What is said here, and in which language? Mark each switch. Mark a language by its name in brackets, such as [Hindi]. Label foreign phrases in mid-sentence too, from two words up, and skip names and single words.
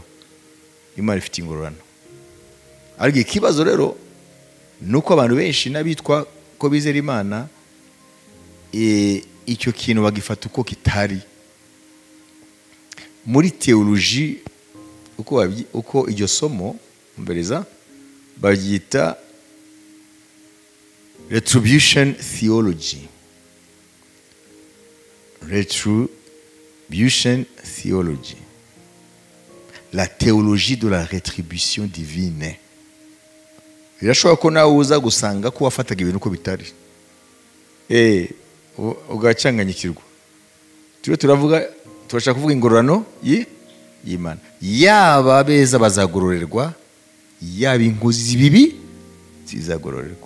[Kinyarwanda] Imana ifite ingororano. Ariko ikibazo rero nuko abantu benshi n'abitwa ko bizera Imana icyo kintu bagifata uko kitari. Muri theologie uko iryo somo mbereza baryita [English] retribution theology. Retribution theology, [French] la théologie de la rétribution divine. [Kinyarwanda] Birashobora ko nawe uza gusanga ko wafataga ibintu uko bitari, ugacanganyikirwa. Turashaka kuvuga ingororano y'Imana. Yaba beza bazagororerwa, yaba inkozi z'ibibi zizagororerwa.